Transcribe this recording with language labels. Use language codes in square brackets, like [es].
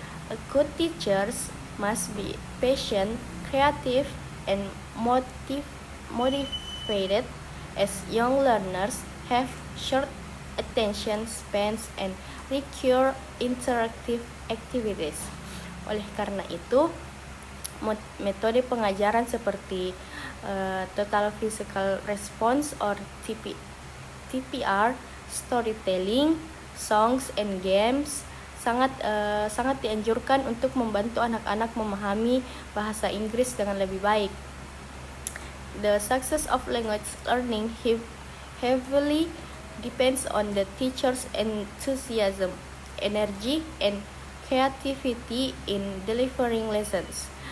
[en] A good teachers must be patient, creative, and motivated, as young learners have short attention spans and require interactive activities. [id] Oleh karena itu, metode pengajaran seperti Total Physical Response or TPR, storytelling, songs and games sangat dianjurkan untuk membantu anak-anak memahami bahasa Inggris dengan lebih baik. [en] The success of language learning heavily depends on the teacher's enthusiasm, energy, and creativity in delivering lessons.